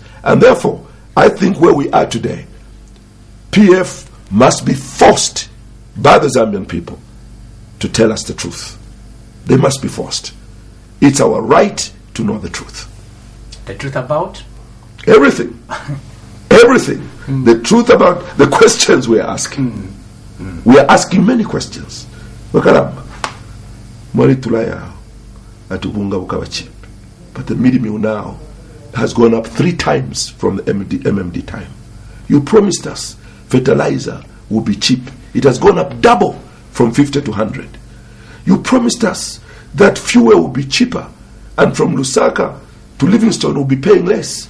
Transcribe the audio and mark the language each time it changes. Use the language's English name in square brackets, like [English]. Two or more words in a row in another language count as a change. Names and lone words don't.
[English] And therefore, I think where we are today, PF must be forced by the Zambian people to tell us the truth. They must be forced. It's our right to know the truth. The truth about? Everything. Everything. The truth about the questions we are asking. We are asking many questions. [Bemba] Wakaramba. Mwali tulaya atubunga bukawa cheap. [English] But the meal now has gone up 3 times from the MMD time. You promised us fertilizer will be cheap. It has gone up double from 50 to 100. You promised us that fuel will be cheaper, and from Lusaka to Livingstone will be paying less.